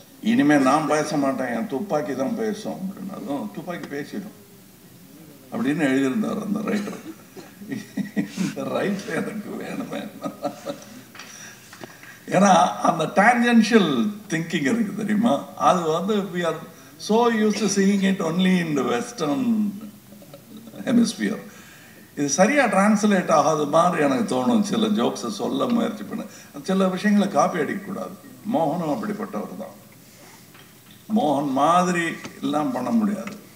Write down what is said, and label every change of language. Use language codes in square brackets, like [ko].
[ta] இனிமேல் நான் பேச மாட்டேன், என் துப்பாக்கி தான் பேசும் அப்படின்னாலும் துப்பாக்கி பேசிடும் அப்படின்னு எழுதியிருந்தார் அந்த ரைட்டர். இந்த ரைட்டர் எனக்கு வேணுமே. ஏன்னா அந்த டான்ஜென்ஷியல் திங்கிங் இருக்கு தெரியுமா. [en] அது we are so used to seeing it only in the western hemisphere. [ta] இது சரியா டிரான்ஸ்லேட் ஆகாத மாதிரி எனக்கு தோணும். சில ஜோக்ஸை சொல்ல முயற்சி பண்ண, சில விஷயங்களை காப்பி அடிக்கக்கூடாது. மோகனும் அப்படிப்பட்டவர் தான். மோகன் மாதிரி எல்லாம் பண்ண முடியாது.